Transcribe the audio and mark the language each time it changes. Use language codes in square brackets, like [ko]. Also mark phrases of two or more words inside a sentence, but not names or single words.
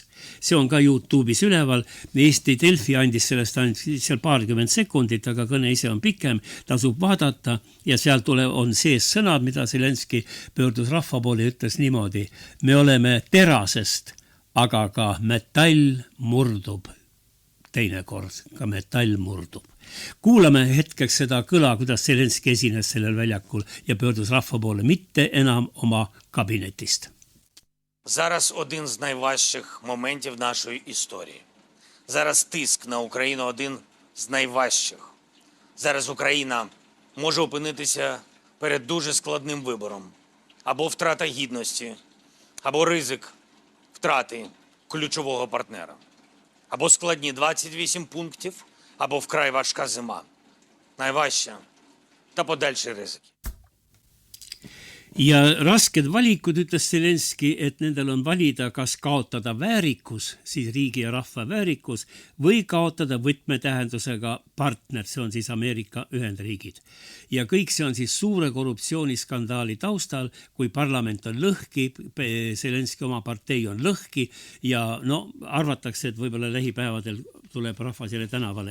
[et] See on ka YouTube'is üleval. Eesti Delfi andis sellest ainult seal 20 sekundit, aga kõne ise on pikem, tasub vaadata ja seal on sees sõnad, mida Zelenski pöördus rahva poole ja ütles niimoodi. Me oleme terasest, aga ka metall murdub. Teinekord ka metall murdub. Kuulame hetkeks seda kõla, kuidas Zelenski esines sellel väljakul ja pöördus rahva poole, mitte enam oma kabinetist. [uk] Зараз один з найважчих моментів нашої історії. Зараз тиск на Україну один з найважчих. Зараз Україна може опинитися перед дуже складним вибором. Або втрата гідності, або ризик втрати ключового партнера. Або складні 28 пунктів, або вкрай важка зима. Найважча та подальші ризики. [et] Ja rasked valikud, ütles Zelenski, et nendel on valida, kas kaotada väärikus, siis riigi ja rahva väärikus, või kaotada võtmetähendusega partner, see on siis Ameerika Ühendriigid. Ja kõik see on siis suure korruptsiooniskandaali taustal, kui parlament on lõhki, Zelenski oma partei on lõhki ja arvatakse, et võib-olla lähipäevadel tuleb rahvas jälle tänavale.